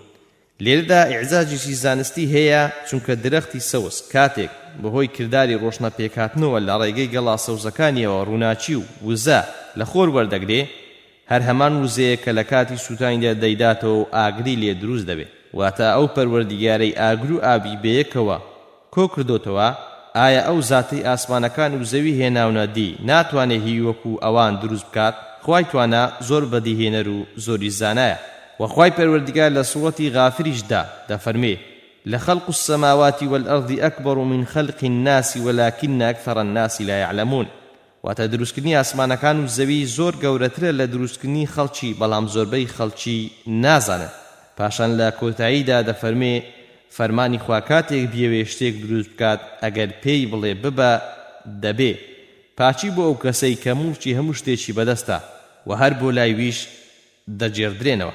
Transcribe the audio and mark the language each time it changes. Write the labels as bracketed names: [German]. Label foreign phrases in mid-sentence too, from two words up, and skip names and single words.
[Central Kurdish] لێرەدا ئیعجاجێکی زانستی هەیە چونکە درەختی سەوز کاتێک بەهۆی کردداری ڕۆشنە پێکاتنەوە لە ڕێگەی گەڵا سەوزەکانیەوە ڕووناچی و وزە لە خۆر وەردەگرێ هەر هەمان وزەیە کە لە کاتی سووتانیدا دەیداتەوە و ئاگری لێ دروست دەبێت واتە ئەو پەروەردیگارەی ئاگر و ئابی بەیەکەوە کۆ کردوتەوە ئایا ئەو زاتەی ئاسمانەکان و زەوی هێناونە دی ناتوانێت هی وەکو ئەوان دروست بکات خوای توانە زۆر بەدیهێنەر و زۆری زانایە. وخوای پەروەردیگار لە سوورەتی غافریشدا دەفەرمێ [Arabic] لخلق السماوات والأرض أكبر من خلق الناس ولكن أكثر الناس لا يعلمون. [Central Kurdish] واتە دروستکردنی ئاسمانەکان و زەوی زۆر گەورەترە لە دروستکردنی خەڵکی بەڵام زۆربەی خەڵکی نازانن. پاشان لە کۆتاییدا دەفەرمێ فەرمانی خوا کاتێک بیەوێ شتێک دروست بکات ئەگەر پێی بڵێ ببە دەبێ. پاچی بۆ ئەو کەسەی کە موڵکی هەموو شتێکی بەدەستە و هەر بۆ لای ویش دەجێڕدرێنەوە.